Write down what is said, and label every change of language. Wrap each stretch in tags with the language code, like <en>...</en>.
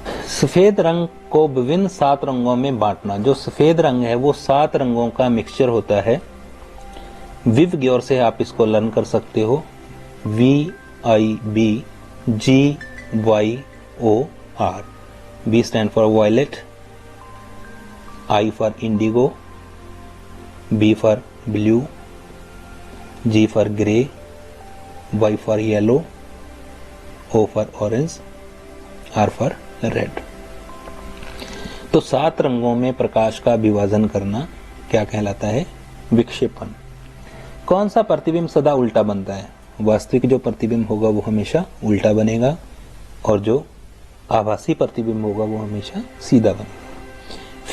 <hi>सफेद रंग को विभिन्न 7 रंगों में बांटना, जो सफेद रंग है वो 7 रंगों का मिक्सचर होता है। विव गौर से आप इसको लर्न कर सकते हो, VIBGYOR।</hi> <en>V stand for violet, I for indigo, B for blue, G for grey, Y for yellow, O for orange, R for red।</en> <hi>तो 7 रंगों में प्रकाश का विभाजन करना क्या कहलाता है, विक्षेपण। कौन सा प्रतिबिंब सदा उल्टा बनता है, वास्तविक जो प्रतिबिंब होगा वो हमेशा उल्टा बनेगा, और जो आभासी प्रतिबिंब होगा वो हमेशा सीधा बनेगा।</hi>